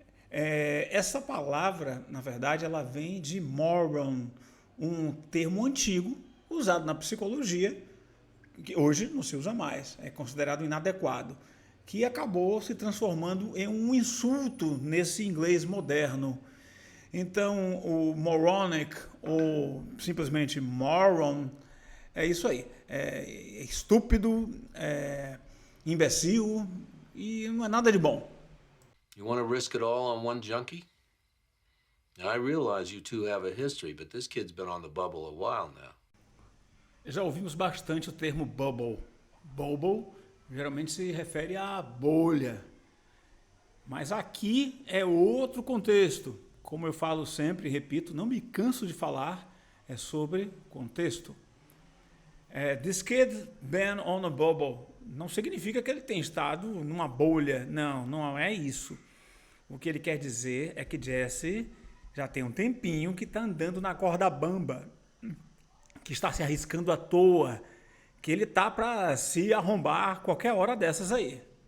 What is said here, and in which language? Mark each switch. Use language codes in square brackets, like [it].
[pt] Essa palavra, na verdade, ela vem de moron, um termo antigo usado na psicologia, que hoje não se usa mais, é considerado inadequado, que acabou se transformando em um insulto nesse inglês moderno. Então, o moronic, ou simplesmente moron, é isso aí. É estúpido, imbecil, e não é nada de bom. [en] You want to risk it all on one junkie? Now, I realize you two have a history, but this kid's been on the bubble a while now. [pt] Já ouvimos bastante o termo bubble. Bubble geralmente se refere à bolha. Mas aqui é outro contexto. Como eu falo sempre e repito, não me canso de falar, é sobre contexto. [en] This kid been on a bubble. [pt] Não significa que ele tem estado numa bolha. Não, não é isso. O que ele quer dizer é que Jesse já tem um tempinho que está andando na corda bamba, que está se arriscando à toa, que ele tá para se arrombar qualquer hora dessas aí.